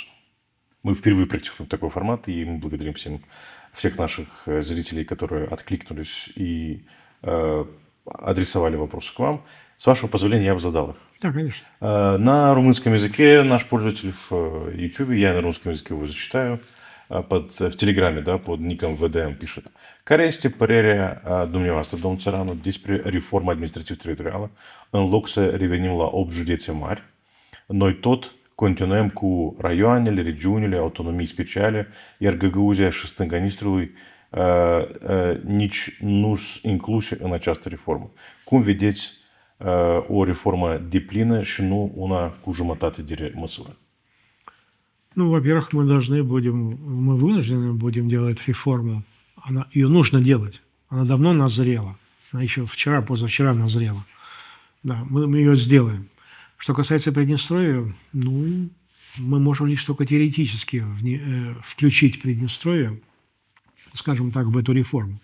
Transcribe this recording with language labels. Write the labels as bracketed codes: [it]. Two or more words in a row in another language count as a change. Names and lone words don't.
[ru] Мы впервые практикуем такой формат, и мы благодарим всех наших зрителей, которые откликнулись и адресовали вопросы к вам. С вашего позволения я бы задал их. Да, конечно. На румынском языке наш пользователь в YouTube, я на русском языке его зачитаю, в Телеграме, да, под ником ВДМ пишет. [ro] Care este părerea dumneavoastră, domnul Țăranu, despre reforma administrativ-teritorială, în loc să revenim la 8 județe mari, noi tot continuăm cu raioanele, regiunile, autonomii speciale, iar Găgăuzia și Stânga Nistrului nici nu sunt incluse în această reformă. Cum vedeți o reformă deplină și nu una cu jumătate de măsură? [ru] Ну, во-первых, мы вынуждены будем делать реформу. Ее нужно делать. Она давно назрела. Она еще вчера, позавчера назрела. Да, мы ее сделаем. Что касается Приднестровья, ну, мы можем лишь только теоретически включить Приднестровье, скажем так, в эту реформу.